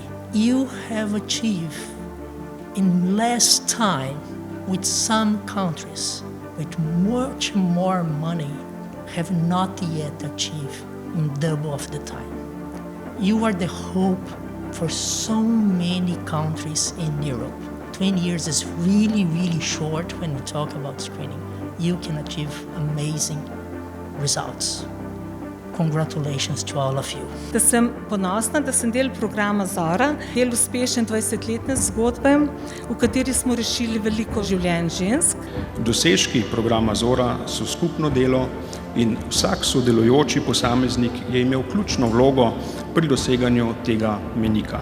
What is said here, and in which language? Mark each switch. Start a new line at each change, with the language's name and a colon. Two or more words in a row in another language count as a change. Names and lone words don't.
English: You have achieved in less time with some countries with much more money have not yet achieved in double of the time. You are the hope for so many countries in Europe. 20 years is really short when we talk about screening. You can achieve amazing results. Congratulations to all of you.
Slovenian: Da sem ponosna, da sem del programa ZORA, del uspešne 20-letne zgodbe, v kateri smo rešili veliko življenj žensk. Dosežki programa ZORA so skupno delo in vsak sodelujoči posameznik je imel ključno vlogo pri doseganju tega mejnika.